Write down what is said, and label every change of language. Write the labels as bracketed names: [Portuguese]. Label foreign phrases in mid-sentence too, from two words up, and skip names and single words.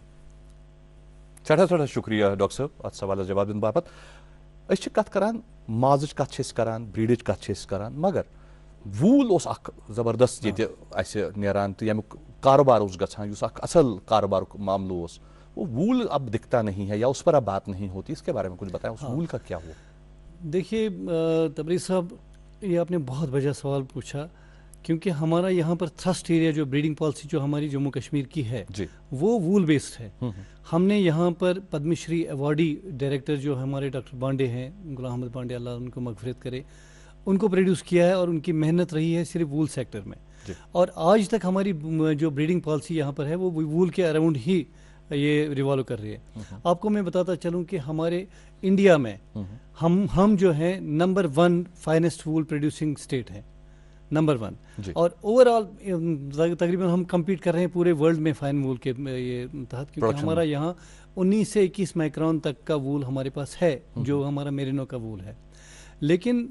[Kashmiri] سٮ۪ٹھاہ شُکریہ ڈاکٹر صٲب اتھ سوالس جواب دِنہٕ باپتھ. أسۍ چھِ کتھ کران مازٕچ کتھ چھِ أسۍ کران بریٖڈٕچ کتھ چھِ أسۍ کران مگر ووٗل اوس اکھ زبردست ییٚتہِ اَسہِ نیران تہٕ ییٚمیُک کاروبار اوس گژھان یُس اکھ اصل کاروبارُک معاملہٕ اوس. [Urdu] وہ ووٗل اب دکھتا نہیں ہے یا اس پر اب بات نہیں ہوتی. اس کے بارے میں کچھ بتائیں اس ووٗل کا کیا ہوا. دیکھیے تبریز صاحب یہ آپ نے بہت بجا سوال پوچھا کیونکہ ہمارا یہاں پر [English] thrust area [Urdu] جو [English] breeding policy [Urdu] جو ہماری جموں کشمیر کی ہے وہ [English] wool based [Urdu] ہے. ہم نے یہاں پر پدم شری [English] awardee director [Urdu] جو ہمارے ڈاکٹر پانڈے ہیں غلام احمد پانڈے اللہ ان کو مغفرت کرے ان کو پروڈیوس کیا ہے اور ان کی محنت رہی ہے صرف [English] wool sector [Urdu] میں. اور آج تک ہماری جو [English] breeding policy [Urdu] یہاں پر ہے وہ وول کے اراؤنڈ ہی یہ ریوالو کر رہی ہے. آپ کو میں بتاتا چلوں کہ ہمارے انڈیا میں ہم جو ہیں نمبر 1 [English] finest wool producing state [Urdu] ہیں نمبر 1 اور اوور آل تقریباً ہم کمپیٹ کر رہے ہیں پورے ورلڈ میں [English] fine wool [Urdu] کے یہ تحت کیونکہ ہمارا یہاں 19 سے 21 مائکرون تک کا وول ہمارے پاس ہے جو ہمارا میرینو کا وول ہے.